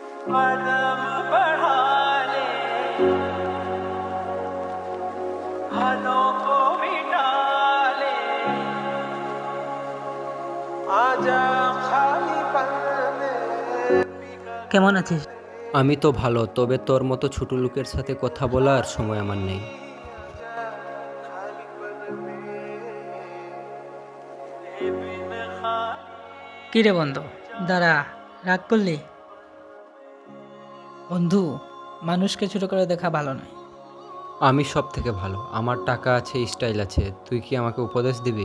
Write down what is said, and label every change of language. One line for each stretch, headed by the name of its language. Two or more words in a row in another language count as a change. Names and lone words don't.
Hindi: कदम बढ़ा ले, हाथों को मिटा ले, आजा खाली पल में।
Bangla: কেমন আছিস? আমি তো ভালো, তবে তোর মতো ছোট লোকের সাথে কথা বলার সময় আমার নেই।
Hindi: खाली पल में तेरे बिन खाली।
Bangla: কি রে বন্ধু, দাঁড়া, রাগ করলি? বন্ধু, মানুষকে ছোট করে দেখা ভালো নয়। আমি সব থেকে ভালো, আমার টাকা আছে, স্টাইল আছে, তুই কি আমাকে উপদেশ দিবি?